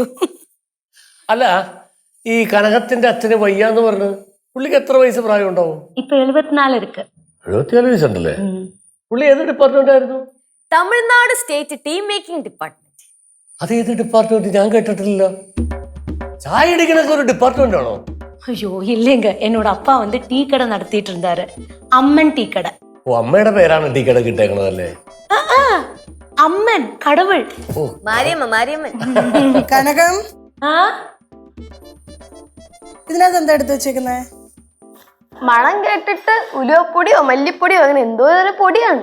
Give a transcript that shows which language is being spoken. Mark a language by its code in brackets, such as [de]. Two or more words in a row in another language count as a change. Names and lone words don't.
[ml] അല്ല, ഈ കനകത്തിന്റെ അച്ഛന് വയ്യാന്ന് പറഞ്ഞു, പുള്ളിക്ക് എത്ര വയസ്സ് പ്രായം ഉണ്ടാവും? [ta] ഇപ്പൊ 74 ഇருக்கு. [ml] 74 വയസ്സുണ്ടല്ലേ? പുള്ളി ഏത് ഡിപ്പാർട്ട്മെന്റ് ആയിരുന്നു? [en] Tamil Nadu state team making department. [ml] അത് ഏത് ഡിപ്പാർട്ട്മെന്റ്? ഞാൻ കേട്ടിട്ടില്ല. ചായ അടിക്കണൊക്കെ ഒരു ഡിപ്പാർട്ട്മെന്റ് ആണോ? [ta] ஐயோ இல்லைங்க, என்னோட அப்பா வந்து டீ கடை நடத்திட்டு இருந்தாரு. அம்மன் டீ கடை. [ml] ഓ, അമ്മയുടെ പേരാണ് ടീ കട കിട്ടേക്കണതല്ലേ? [ta] அம்மன் கடவுள். മാരിയമ്മൻ. [ml] കനകം, ഇതിനകത്ത് എന്താ എടുത്ത് വെച്ചേക്കുന്നേ? മണം കേട്ടിട്ട് ഉലുവപ്പൊടിയോ മല്ലിപ്പൊടിയോ അങ്ങനെ എന്തോ ഒരു പൊടിയാണ്.